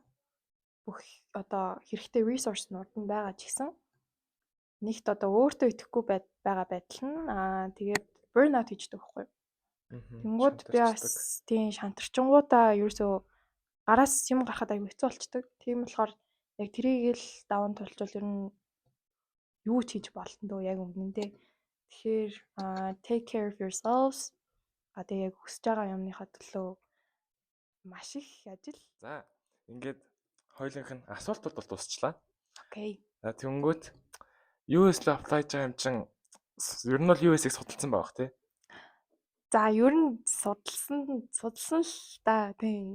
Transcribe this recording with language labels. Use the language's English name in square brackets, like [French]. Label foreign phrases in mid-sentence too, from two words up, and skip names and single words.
[Mongolian] Бүх одоо хэрэгтэй resource нь урд нь байгаа ч гэсэн нэгт одоо өөртөө итгэхгүй байгаа байдал нь тэгээд burnout хийждэг байхгүй юу? Тэнгүүд би бас тийм шантарчингуудаа ерөөсөө гараас юм гарахад аюу хэцүү болчдөг. Тийм болохоор яг тэрийг л даван тулчвал ер нь юу ч хийж болно дөө яг үнэндээ. Тэгэхээр [English] take care of yourselves. [Mongolian] Тэгээ яг хүсэж байгаа юмныхаа төлөө маш их ажил. За ингээд хоёулынх нь асуултууд бол дуусчлаа. Окей. За тэнгүүт US л apply хийж байгаа юм чин ер нь бол US-ийг судалсан байх тий. За ер нь судалсан л да тийм.